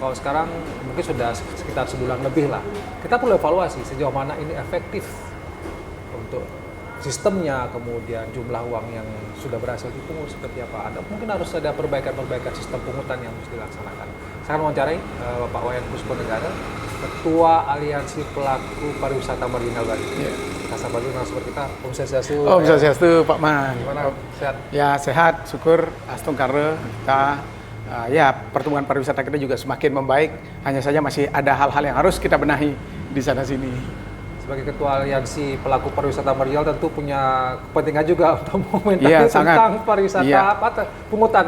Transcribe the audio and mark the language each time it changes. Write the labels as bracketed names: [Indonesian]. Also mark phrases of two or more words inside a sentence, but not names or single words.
[Indonesian] Kalau sekarang mungkin sudah sekitar sebulan lebih lah. Kita perlu evaluasi sejauh mana ini efektif untuk sistemnya, kemudian jumlah uang yang sudah berhasil dipungut seperti apa. Ada mungkin harus ada perbaikan sistem pungutan yang harus dilaksanakan. Saya akan mewawancarai Bapak Wayan Pusponegara, Ketua Aliansi Pelaku Pariwisata Marginal Bali. Yeah. Kasar Bali, narasumber kita. [Sanskrit] Om Swastiastu. Om Swastiastu, Pak Man. [Indonesian] Gimana? Sehat? Ya, sehat, syukur. [Balinese] Astung Karre, [Indonesian] kita ya pertumbuhan pariwisata kita juga semakin membaik. Hanya saja masih ada hal-hal yang harus kita benahi di sana-sini. Sebagai Ketua Aliansi Pelaku Pariwisata Marginal tentu punya kepentingan juga untuk mengomentari tentang pariwisata pungutan.